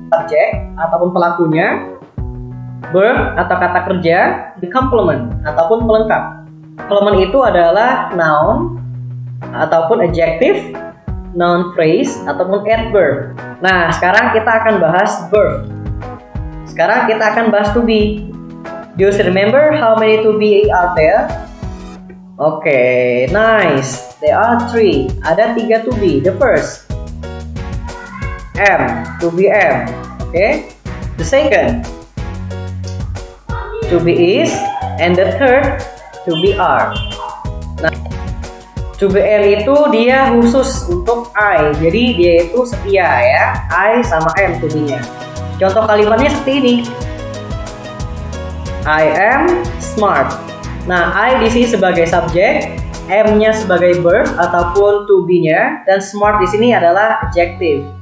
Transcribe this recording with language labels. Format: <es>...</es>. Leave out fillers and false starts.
<id>Subjek ataupun pelakunya, verb atau kata kerja, the complement ataupun pelengkap. Complement itu adalah noun ataupun adjective, noun phrase ataupun adverb. Nah, sekarang kita akan bahas verb. Sekarang kita akan bahas to be.</id> <en>Do you remember how many to be are there? Oke, nice. There are 3.</en> <id>Ada 3 to be.</id> <en>The first, am, to be am. Okay. The second, to be is, and the third, to be are.</en> <id>Nah, to be am itu dia khusus untuk I. Jadi dia itu setia ya. I sama am to be-nya. Contoh kalimatnya seperti ini.</id> <en>I am smart.</en> <id>Nah, I di sini sebagai subjek, am-nya sebagai verb ataupun to be-nya, dan smart di sini adalah adjective.</id>